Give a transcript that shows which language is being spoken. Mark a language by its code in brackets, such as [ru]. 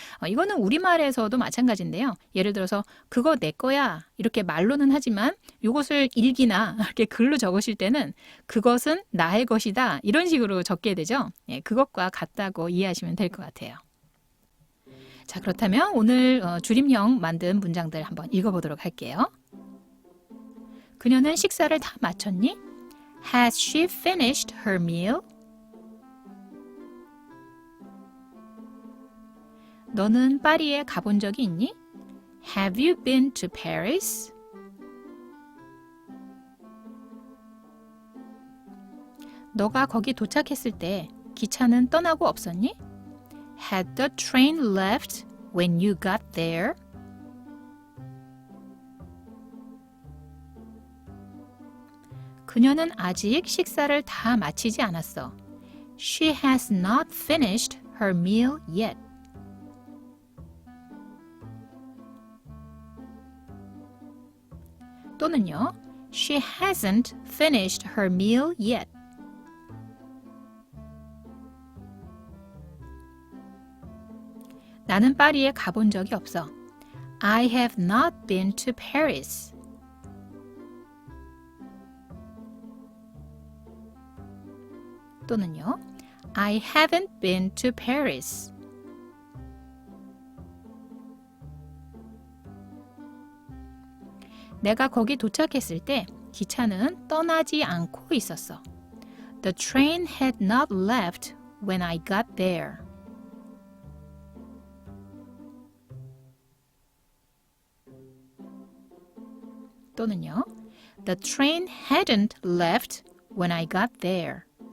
[ko] 이거는 우리말에서도 마찬가지인데요. 예를 들어서 그거 내 거야 이렇게 말로는 하지만 이것을 일기나 이렇게 글로 적으실 때는 그것은 나의 것이다 이런 식으로 적게 되죠. 그것과 같다고 이해하시면 될 것 같아요. 자, 그렇다면 오늘 줄임형 만든 문장들 한번 읽어보도록 할게요. 그녀는 식사를 다 마쳤니? [en] Has she finished her meal? [ko] 너는 파리에 가본 적이 있니? [en] Have you been to Paris? [ko] 너가 거기 도착했을 때 기차는 떠나고 없었니? [en] Had the train left when you got there? [ko] 그녀는 아직 식사를 다 마치지 않았어. [en] She has not finished her meal yet. [ko] 또는요, [en] She hasn't finished her meal yet. [ko] 나는 파리에 가본 적이 없어. [en] I have not been to Paris. [ko] 또는요, [en] I haven't been to Paris. [ko] 내가 거기 도착했을 때 기차는 떠나지 않고 있었어. [en] The train had not left when I got there. [ko] 또는요, [en] The train hadn't left when I got there.